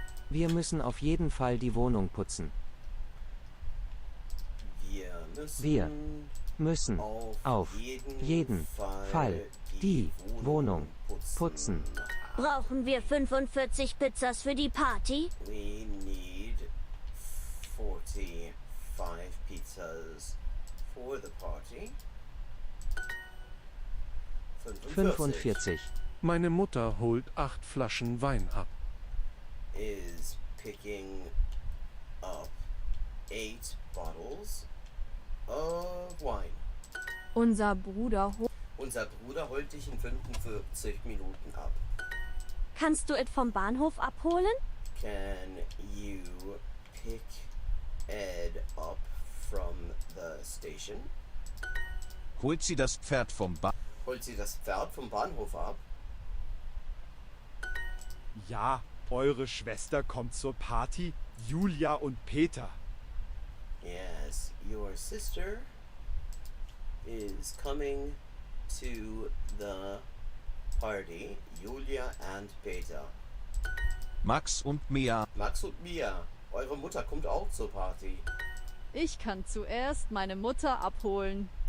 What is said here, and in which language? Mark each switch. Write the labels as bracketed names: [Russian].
[German] Wir müssen auf jeden Fall die Wohnung putzen. Wir müssen auf jeden Fall die Wohnung putzen. Brauchen wir 45 Pizzas für die Party? [English] We need 45 pizzas for the party. [German] 45. Meine Mutter holt 8 Flaschen Wein ab. [English] Is picking up 8 bottles of wine. [German] Unser Bruder holt dich in 45 Minuten ab. Kannst du es vom Bahnhof abholen? [English] Can you pick Ed up from the station? [German] Holt sie das Pferd vom Holt sie das Pferd vom Bahnhof ab? Ja, eure Schwester kommt zur Party, Julia und Peter. [English] Yes, your sister is coming to the party, Julia and Peter. [German] Max und Mia. Max und Mia, eure Mutter kommt auch zur Party. Ich kann zuerst meine Mutter abholen.